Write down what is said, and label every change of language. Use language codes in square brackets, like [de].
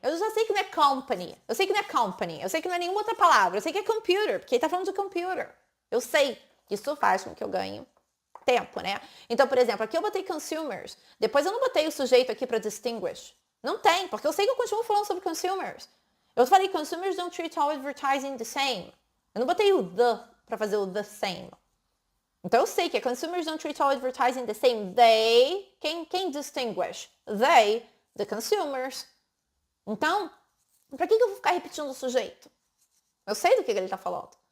[pt] Eu já sei que não é company. Eu sei que não é company. Eu sei que não é nenhuma outra palavra. Eu sei que é computer, porque ele tá falando de computer. Eu sei. Isso faz com que eu ganhe tempo, né? Então, por exemplo, aqui eu botei consumers. Depois eu não botei o sujeito aqui para distinguish. Não tem, porque eu sei que eu continuo falando sobre consumers. Eu falei [en] consumers don't treat all advertising the same. [pt] Eu não botei o the para fazer o the same. Então eu sei que [en] consumers don't treat all advertising the same. [pt] They, quem distinguish? [en] They, the consumers. [pt] Então, para que eu vou ficar repetindo o sujeito? Eu sei do que ele está falando.